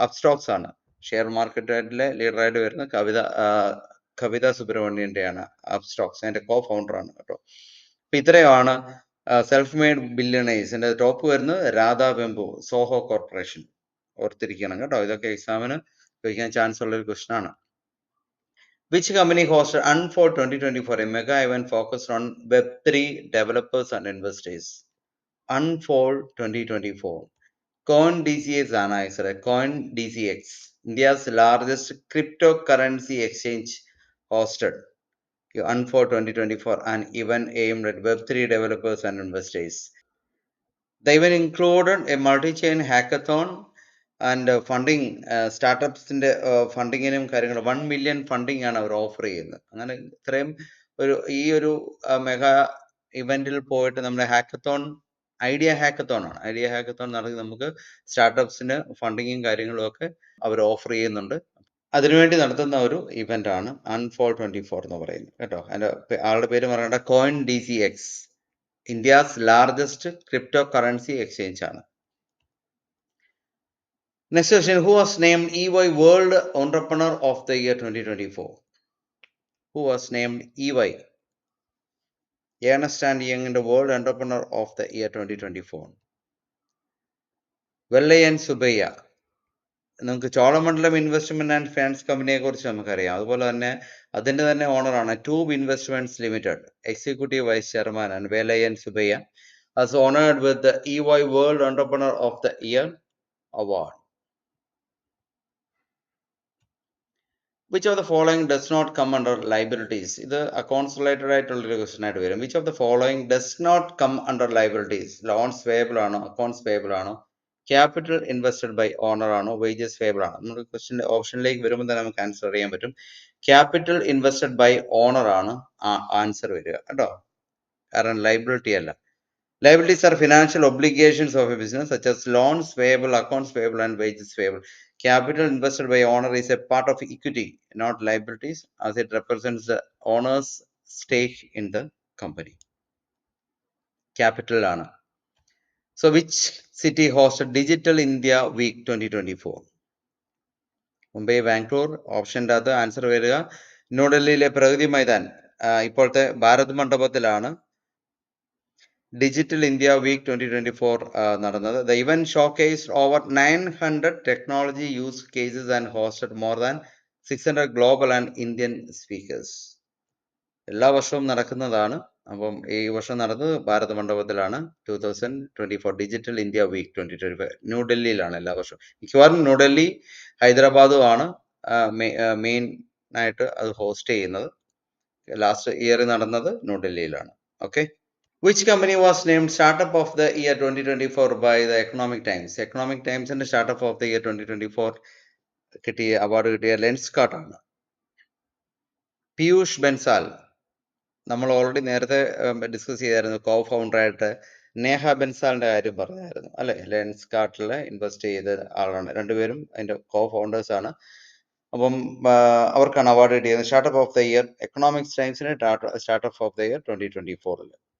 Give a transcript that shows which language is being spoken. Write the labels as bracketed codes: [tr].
[ml] അപ്സ്റ്റോക്സ് ആണ് ഷെയർ മാർക്കറ്റിലെ ലീഡറായിട്ട് വരുന്ന കവിത സുബ്രഹ്മണ്യന്റെ ആണ് അപ്സ്റ്റോക്സ്. അതിന്റെ co-founder ആണ് കേട്ടോ. അപ്പൊ ഇത്രയാണ് സെൽഫ് മെയ്ഡ് ബില്യണേഴ്സിന്റെ ടോപ്പ് വരുന്നത് രാധാ വെമ്പു സോഹോ കോർപ്പറേഷൻ. ഓർത്തിരിക്കണം കേട്ടോ, ഇതൊക്കെ എക്സാമിന് ചോദിക്കാൻ ചാൻസ് ഉള്ള ഒരു ക്വസ്റ്റൻ ആണ്. [en] Which company hosted Unfold 2024, a mega event focused on Web3 developers and investors? Unfold 2024. [ml] CoinDCX ആണ് answer. [en] CoinDCX, India's largest cryptocurrency exchange, hosted Unfold 2024, an event aimed at Web3 developers and investors. They even included a multi-chain hackathon and funding. [ml] സ്റ്റാർട്ടപ്സിന്റെ ഫണ്ടിങ്ങിനും കാര്യങ്ങളും 1 million funding ആണ് അവർ offer ചെയ്യുന്നത്. അങ്ങനെ ഇത്രയും ഈ ഒരു mega ഇവന്റിൽ പോയിട്ട് നമ്മുടെ ഹാക്കത്തോൺ, ഐഡിയ ഹാക്കത്തോൺ ആണ്. ഐഡിയ ഹാക്കത്തോൺ നടത്തി നമുക്ക് സ്റ്റാർട്ടപ്സിന് ഫണ്ടിങ്ങും കാര്യങ്ങളും ഒക്കെ അവർ ഓഫർ ചെയ്യുന്നുണ്ട്. അതിനുവേണ്ടി നടത്തുന്ന ഒരു ഇവന്റ് ആണ് അൺഫോൾ 24 എന്ന് പറയുന്നത് കേട്ടോ. അതിന്റെ ആളുടെ പേര് പറയേണ്ട CoinDCX, [en] India's largest crypto currency exchange [ml] ആണ്. [en] Next question, who was named EY World Entrepreneur of the Year 2024? Who was named EY, Ernst & Young, in the World Entrepreneur of the Year 2024? [ml] Vellayan Subbaiah. നമുക്ക് ചോളമണ്ഡലം ഇൻവെസ്റ്റ്മെന്റ് ആൻഡ് ഫിനാൻസ് കമ്പനിയെ കുറിച്ച് നമുക്കറിയാം. അതുപോലെ തന്നെ അതിന്റെ തന്നെ ഓണറാണ് tube investments limited, executive vice chairman ആണ് Vellayan Subbaiah. [en] Was honored with the EY World Entrepreneur of the Year award. Which of the following does not come under liabilities? [ml] ഇത് അക്കൗണ്ട്സ് റിലേറ്റഡ് ആയിട്ടുള്ളൊരു ക്വസ്റ്റൻ ആയിട്ട് വരും. [en] Which of the following does not come under liabilities? [ml] Loans payable ആണോ, accounts payable ആണോ, capital invested by owner ആണോ, wages payable ആണോ? നമുക്ക് question ഓപ്ഷനിലേക്ക് വരുമ്പോൾ തന്നെ നമുക്ക് ആൻസർ അറിയാൻ പറ്റും. ക്യാപിറ്റൽ ഇൻവെസ്റ്റഡ് ബൈ ഓണർ ആണ് ആൻസർ വരിക കേട്ടോ, കാരണം ലൈബിലിറ്റി അല്ല. [en] Liabilities are financial obligations of a business, such as loans payable, accounts payable, and wages payable. Capital invested by owner is a part of equity, not liabilities, as it represents the owner's stake in the company. Capital [ml] ആണ്. [en] So which city hosted Digital India Week 2024? [ml] Mumbai, Bangalore. ഓപ്ഷൻ്റെ അത് answer വരിക ന്യൂഡൽഹിയിലെ പ്രഗതി മൈതാൻ, ഇപ്പോഴത്തെ Bharat മണ്ഡപത്തിലാണ് digital India week 2024 നടന്നത്. [en] The event showcased over 900 technology use cases and hosted more than 600 global and Indian speakers. [ml] എല്ലാ വർഷവും നടക്കുന്നതാണ്. അപ്പം ഈ വർഷം നടന്നത് ഭാരത മണ്ഡപത്തിലാണ്. 2024 ഡിജിറ്റൽ ഇന്ത്യ വീക്ക് 2025 ന്യൂഡൽഹിയിലാണ് എല്ലാ വർഷവും. മിക്കവാറും ന്യൂഡൽഹി, ഹൈദരാബാദും ആണ് മെയിൻ ആയിട്ട് അത് ഹോസ്റ്റ് ചെയ്യുന്നത്. ലാസ്റ്റ് ഇയർ നടന്നത് ന്യൂഡൽഹിയിലാണ്. Okay. [en] Which company was named Startup of the Year 2024 by the Economic Times? Economic Times and Startup of the Year 2024 [ml] കിട്ടിയ അവാർഡ് കിട്ടിയ ലെൻസ്കാർട്ട് ആണ്. പീയൂഷ് ബൻസാൽ, നമ്മൾ ഓൾറെഡി നേരത്തെ ഡിസ്കസ് ചെയ്തായിരുന്നു. കോ ഫൗണ്ടറായിട്ട് നേഹ ബൻസാലിന്റെ കാര്യം പറഞ്ഞായിരുന്നു അല്ലെ. ലെൻസ്കാർട്ടിൽ ഇൻവെസ്റ്റ് ചെയ്ത ആളാണ്. രണ്ടുപേരും അതിന്റെ കോ ഫൗണ്ടേഴ്സ് ആണ്. അപ്പം അവർക്കാണ് അവാർഡ് കിട്ടിയത്. Startup of the year economics ടൈംസിന് startup of the year 2024.